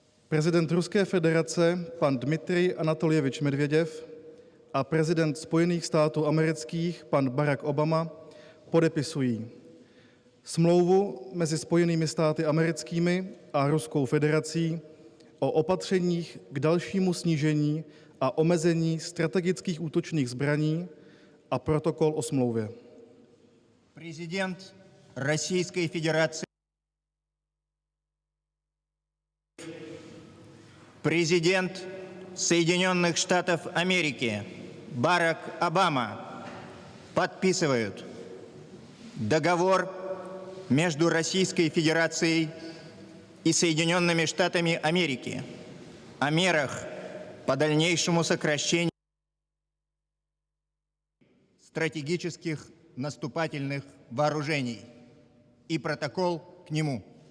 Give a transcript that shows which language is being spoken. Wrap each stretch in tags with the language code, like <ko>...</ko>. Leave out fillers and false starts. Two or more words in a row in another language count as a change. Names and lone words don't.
<cs>Prezident Ruské federace pan Dmitrij Anatoljevič Medvedev a prezident Spojených států amerických pan Barack Obama podepisují smlouvu mezi Spojenými státy americkými a Ruskou federací o opatřeních k dalšímu snížení a omezení strategických útočných zbraní a protokol o smlouvě.</cs> <ru>Президент Российской Федерации, президент Соединенных Штатов Америки Барак Обама подписывают договор между Российской Федерацией и Соединенными Штатами Америки о мерах по дальнейшему сокращению стратегических наступательных вооружений и протокол к нему.</ru>